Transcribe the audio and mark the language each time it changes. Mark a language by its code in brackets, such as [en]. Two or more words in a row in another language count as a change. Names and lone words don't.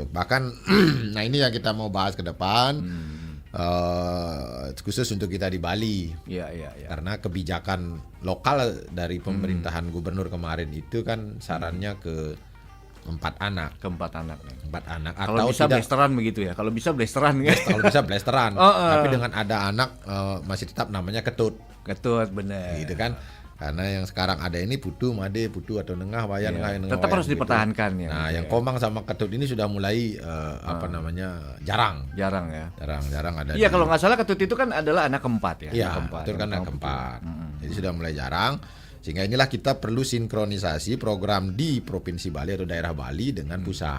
[id] Bahkan nah ini yang kita mau bahas ke depan. Khusus untuk kita di Bali, karena kebijakan lokal dari pemerintahan gubernur kemarin itu kan sarannya ke 4 anak. Kalau bisa blasteran begitu ya. Kalau bisa blasteran kan. Kalau bisa blasteran. Tapi dengan ada anak masih tetap namanya ketut. Benar. Gitu kan. Karena yang sekarang ada ini putu, made, putu atau nengah, wayan, tetap harus dipertahankan ya. Nah, yang komang sama ketut ini sudah mulai jarang ada. Iya, kalau nggak salah ketut itu kan adalah anak keempat ya. Iya, ketut kan anak keempat. Jadi sudah mulai jarang. Sehingga inilah kita perlu sinkronisasi program di Provinsi Bali atau daerah Bali dengan pusat.